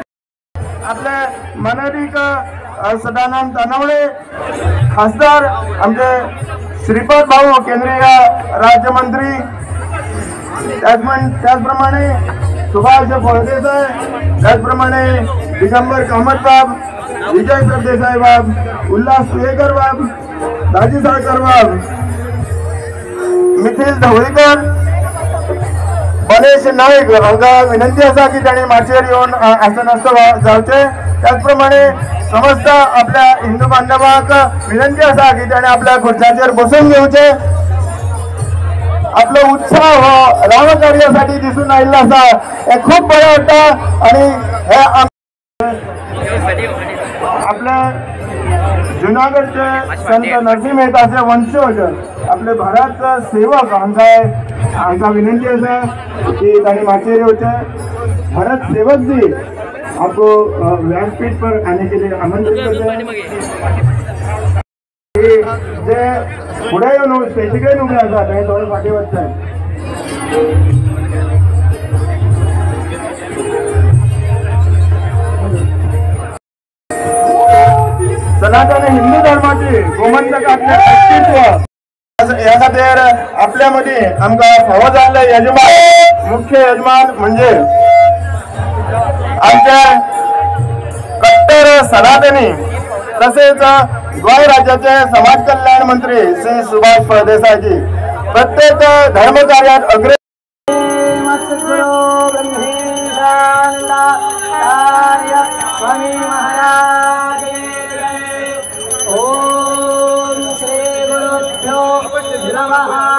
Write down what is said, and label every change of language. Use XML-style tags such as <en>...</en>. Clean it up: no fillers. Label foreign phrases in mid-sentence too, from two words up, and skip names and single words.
<mr>आपले मनरिक सदानंद तनवडे खासदार आमचे श्रीपाद भाऊ केंद्रीय राज्यमंत्री त्याचप्रमाणे सुभाष फळदेसाई त्याचप्रमाणे दिगंबर कामत बाब विजय सरदेसाई बाब उल्हास सुयेकर बाब दाजी साळकर बाब</mr> <kok>मिथिल ढवळीकर गणेश नाईक हांका विनंती असा की त्यांनी माचेर येऊन आसनस्थ जावचे त्याचप्रमाणे समस्त आपल्या हिंदू बांधवांक विनंती असा की त्याने आपल्या खुर्च्यांचेर बसून घेवचे आपलो उत्साह हो रामकार्यासाठी दिसून आयिल्लो असा हे खूप बरें वाटता आणि हे आपल्या जुनागडचे संत नरसिंह मेहताचे वंशज आपले भारत सेवक हांका विनंती असा की तांणी माचेर येवचे</kok> <hi>भारत सेवक जी आपको व्यासपीठ पर आने के लिए आमंत्रित करते हैं</hi> <mr>जे पुढे येऊन स्टेजीकडे उभे असतात आणि थोडे पाठी वाटतात</mr> <kok>सनातन हिंदू धर्माची गोमंतकातले अस्तित्व या खातीर आपल्या मध्ये आमकां फावो जाल्ले यजमान मुख्य यजमान म्हणजे</kok> <mr>आमचे कट्टर सनातनी तसेच गोय राज्याचे समाज कल्याण मंत्री श्री सुभाष फळदेसाईजी प्रत्येक धर्म कार्यात अग्रे स्वामी महाराज</mr> <sa>ओम श्री गुरुभ्यो नमः</sa>